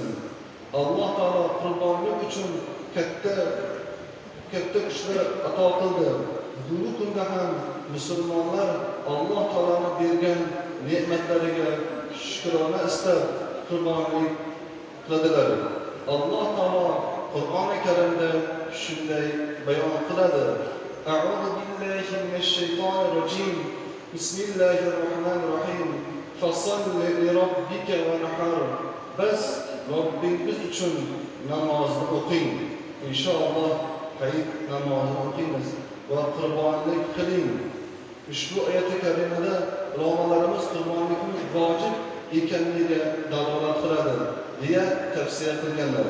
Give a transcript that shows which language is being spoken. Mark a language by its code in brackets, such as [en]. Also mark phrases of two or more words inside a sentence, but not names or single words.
[uz] Alloh taolo qurbonlik uchun katta kuchlar ato qildi. Bugungi kunda ham musulmonlar Alloh taoloning bergan ne'matlariga shukrona istab qurbonlik qiladilar. Alloh taolo Qur'oni Karimda shunday bayon qiladi. [ar] أعوذ بالله من الشيطان الرجيم. بسم الله الرحمن الرحيم. فصل لربك وانحر. [uz] Bas Robbingiz uchun namozni o'qing. Inshaalloh hayit namozini o'qiymiz va qurbonlik qiling. Ushbu oyat karimada ulamolarimiz qurbonlikning vojib ekanligiga dalolat qiladi deya tafsir qilganlar.